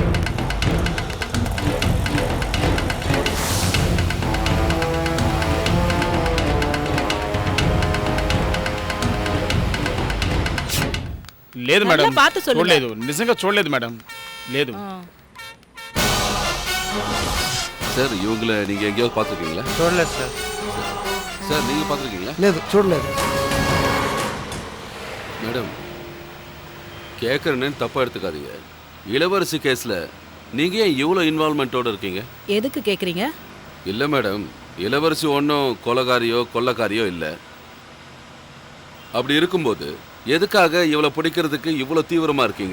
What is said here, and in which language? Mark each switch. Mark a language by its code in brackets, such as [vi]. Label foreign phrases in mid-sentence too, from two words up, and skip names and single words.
[te] లేదు మేడం, [ta] பார்த்து சொல்லுங்க. [te] చూడలేదు, నిజంగా చూడలేదు మేడం, లేదు. [ta] சார், இவங்களை நீங்க எங்கேயாவது பார்த்துருக்கீங்களா? [te] చూడలేదు సార్. [ta] சார், நீங்க பார்த்துருக்கீங்களா? [te] లేదు, చూడలేదు. [ta] மேடம், கேட்குறேன்னு தப்பா எடுத்துக்காதீங்க. இளவரசி கேஸ்ல நீங்க ஏன் இவ்வளோ இன்வால்மெண்ட்டோட இருக்கீங்க? எதுக்கு கேக்குறீங்க? இல்லை மேடம், இளவரசி ஒன்றும் கொலைகாரியோ கொள்ளக்காரியோ இல்லை. அப்படி இருக்கும்போது எதுக்காக இவ்வளோ பிடிக்கிறதுக்கு இவ்வளோ தீவிரமாக இருக்கீங்க?